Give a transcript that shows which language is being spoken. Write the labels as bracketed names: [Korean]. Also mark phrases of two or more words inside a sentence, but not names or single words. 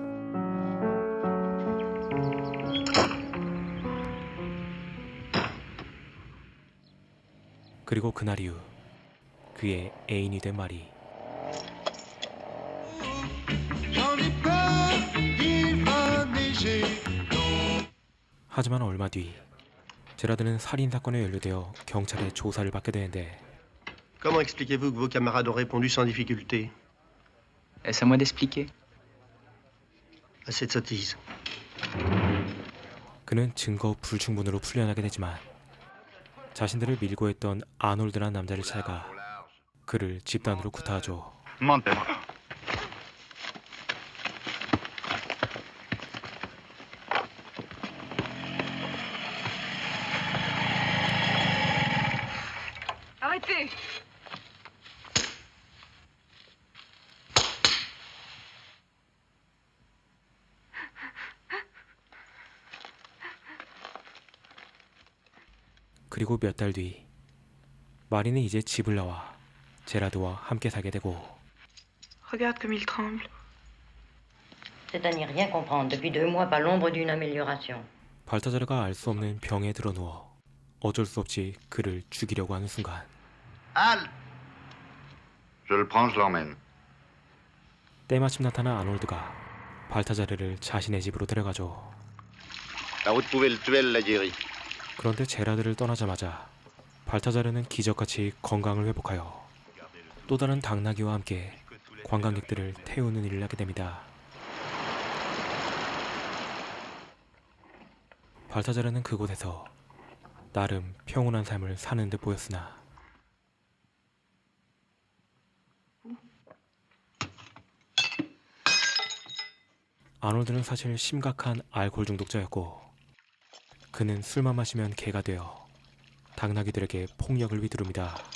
[Korean] 그리고 그날 이후 그의 애인이 된 마리. 하지만 얼마 뒤 제라드는 살인사건에 연루되어 경찰의 조사를 받게 되는데 [French] Comment expliquez-vous que vos camarades ont répondu sans difficulté Est-ce à moi d'expliquer? à cette sottise? [Korean] 그는 증거 불충분으로 풀려나게 되지만 자신들을 밀고 했던 아놀드라는 남자를 찾아가 그를 집단으로 구타하죠. [French] Montez-moi. Arrêtez! [Korean] 그리고 몇 달 뒤 마리는 이제 집을 나와 제라드와 함께 살게 되고 [French] Regarde comme il tremble. C'est à n'y rien comprendre. Depuis 2 mois, pas l'ombre d'une amélioration. [Korean] 발타자르가 알 수 없는 병에 드러누워 어쩔 수 없이 그를 죽이려고 하는 순간 [French] Halte! Je le prends, je l'emmène. [Korean] 때마침 나타난 아놀드가 발타자르를 자신의 집으로 데려가죠. [French] Là où pouvez le tuer, elle l'a guéri. [Korean] 그런데 제라드를 떠나자마자 발타자르는 기적같이 건강을 회복하여 또 다른 당나귀와 함께 관광객들을 태우는 일을 하게 됩니다. 발타자르는 그곳에서 나름 평온한 삶을 사는 듯 보였으나 아놀드는 사실 심각한 알코올 중독자였고 그는 술만 마시면 개가 되어 당나귀들에게 폭력을 휘두릅니다.